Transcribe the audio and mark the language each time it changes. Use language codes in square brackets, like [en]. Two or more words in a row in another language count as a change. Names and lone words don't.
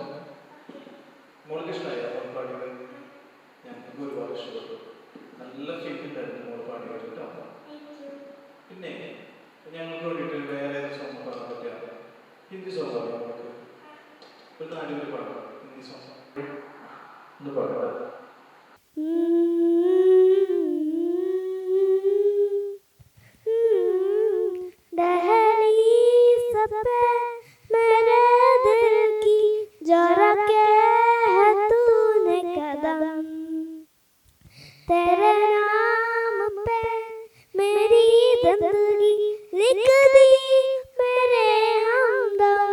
[ml] മോൾക്ക് ഇഷ്ടമായോ മോൾ പാടിയത്? ഞങ്ങൾക്ക് ഒരുപാട് ഇഷ്ടപ്പെട്ടു. നല്ല ഫീൽ ഉണ്ടായിരുന്നു മോൾ പാടി കേട്ടോ. പിന്നെ ഞങ്ങൾക്ക് വേണ്ടിയിട്ട് വേറെ ഏത് സോങ് പാടാൻ പറ്റുക? ഹിന്ദി സോങ് പാടാം മോൾക്ക്? ഒരു 4 പേര് പാടാം ഹിന്ദി സോങ്. ഒന്ന് പാടാം. [hi] दहलीज़ पे मेरे दिल की जो रखे है तूने कदम, तेरे नाम पे मेरी जिंदगी लिख दी मेरे हमदम.